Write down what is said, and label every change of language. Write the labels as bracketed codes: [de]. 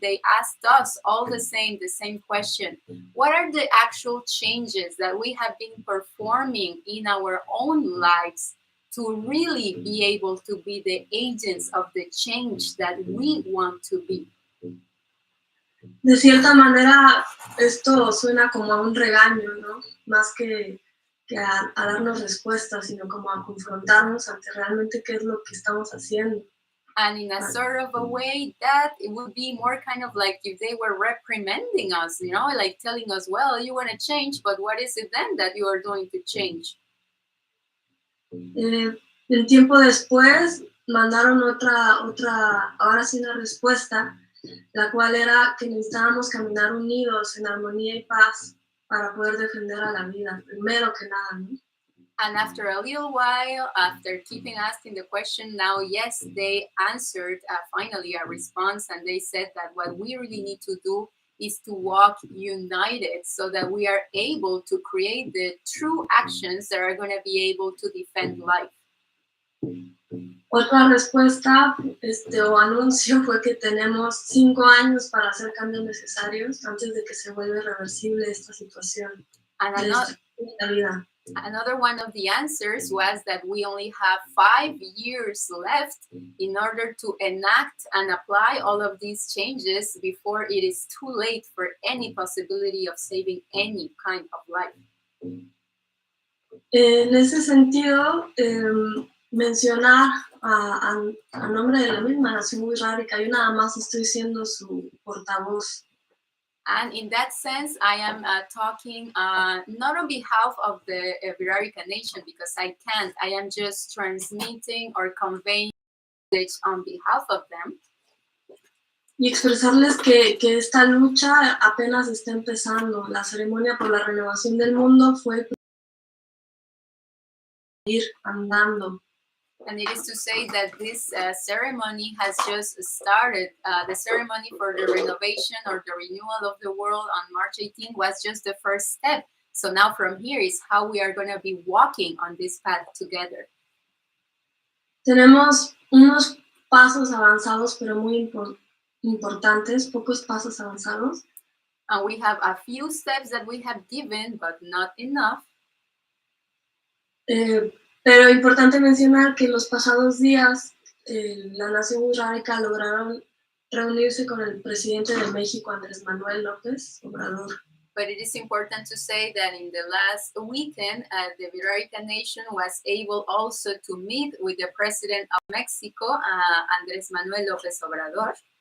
[en] They asked us all the same question. What are the actual changes that we have been performing in our own lives to really be able to be the agents of the change that we want to be? [es] De cierta manera, esto suena como a un regaño, ¿no? Más que a darnos respuestas, sino como a confrontarnos ante realmente qué es lo que estamos haciendo. [en] And in a sort of a way that it would be more kind of like if they were reprimanding us, you know, like telling us, well, you want to change, but what is it then that you are doing to change? [es] El tiempo después mandaron ahora sí una respuesta, la cual era que necesitábamos caminar unidos en armonía y paz para poder defender a la vida, primero que nada, ¿no? [en] And after a little while, after keeping asking the question, now, yes, they answered finally a response, and they said that what we really need to do is to walk united so that we are able to create the true actions that are going to be able to defend life. [es] Otra respuesta o anuncio fue que tenemos 5 años para hacer cambios necesarios antes de que se vuelva irreversible esta situación. [en] And another one of the answers was that we only have 5 years left in order to enact and apply all of these changes before it is too late for any possibility of saving any kind of life. [es] En ese sentido, mencionar a nombre de la misma nación wirrárica, yo nada más estoy siendo su portavoz. [en] And in that sense, I am talking not on behalf of the Virarica nation, because I can't. I am just transmitting or conveying message on behalf of them. [es] Y expresarles que esta lucha apenas está empezando. La ceremonia por la renovación del mundo fue ir andando. [en] And it is to say that this ceremony has just started. The ceremony for the renovation or the renewal of the world on March 18 was just the first step. So now from here is how we are going to be walking on this path together. [es] Tenemos unos pasos avanzados, pero muy importantes, pocos pasos avanzados. [en] And we have a few steps that we have given, but not enough. [es] Pero importante mencionar que en los pasados días la Nación Wixárika lograron reunirse con el presidente de México, Andrés Manuel López Obrador. [en] But it is important to say that in the last weekend, the Wixárika Nation was able also to meet with the president of Mexico, Andrés Manuel López Obrador.